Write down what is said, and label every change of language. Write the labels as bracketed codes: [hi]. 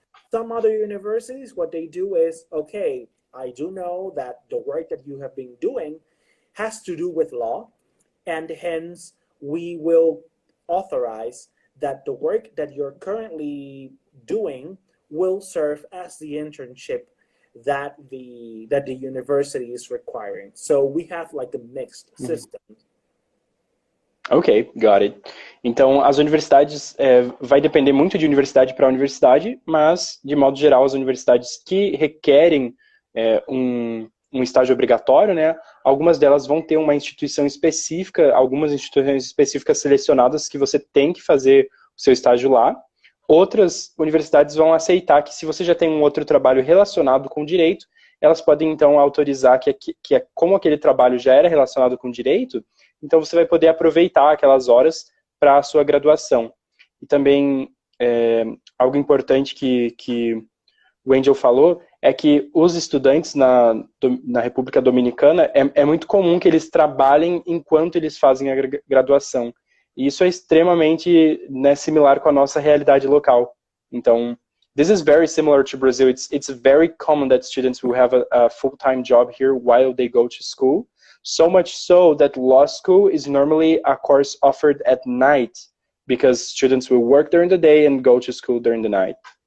[en] Some other universities, what they do is, okay, I do know that the work that you have been doing has to do with law, and hence we will authorize that the work that you're currently doing will serve as the internship that the university is requiring. So we have like a mixed system. Ok, got it. [pt] Então, as universidades, vai depender muito de universidade para universidade, mas, de modo geral, as universidades que requerem um estágio obrigatório, né, algumas delas vão ter uma instituição específica, algumas instituições específicas selecionadas que você tem que fazer o seu estágio lá. Outras universidades vão aceitar que, se você já tem um outro trabalho relacionado com direito, elas podem, então, autorizar que como aquele trabalho já era relacionado com direito, então você vai poder aproveitar aquelas horas para a sua graduação. E também, algo importante que o Angel falou, é que os estudantes na República Dominicana, é muito comum que eles trabalhem enquanto eles fazem a graduação. E isso é extremamente, né, similar com a nossa realidade local. [en] Então, this is very similar to Brazil. It's very common that students will have a full-time job here while they go to school. So much so that law school is normally a course offered at night, because students will work during the day and go to school during the night.